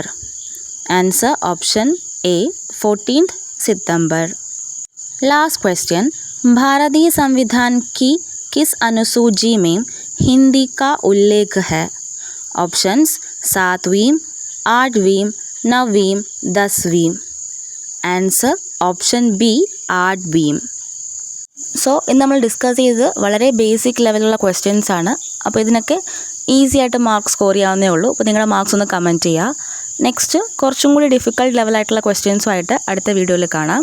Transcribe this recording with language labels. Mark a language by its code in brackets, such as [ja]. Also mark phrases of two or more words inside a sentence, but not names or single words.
[en] answer option A 14 September. last question, [hi] भारतीय संविधान की किस अनुसूची में हिंदी का उल्लेख है? ऑप्शंस 7वीं, 8वीं, 9वीं, 10वीं। [en] answer option B 8वीं. [ml] സോ ഇന്ന് നമ്മൾ ഡിസ്കസ് ചെയ്തത് വളരെ ബേസിക് ലെവലുള്ള ക്വസ്റ്റ്യൻസ് ആണ്. അപ്പോൾ ഇതിനൊക്കെ ഈസി ആയിട്ട് [en] mark score [ml] ചെയ്യാവുന്നേ ഉള്ളൂ. അപ്പോൾ നിങ്ങളുടെ മാർക്സ് ഒന്ന് കമൻറ്റ് ചെയ്യുക. നെക്സ്റ്റ് കുറച്ചും കൂടി ഡിഫിക്കൽട്ട് ലെവലായിട്ടുള്ള ക്വസ്റ്റ്യൻസുമായിട്ട് അടുത്ത വീഡിയോയിൽ കാണാം.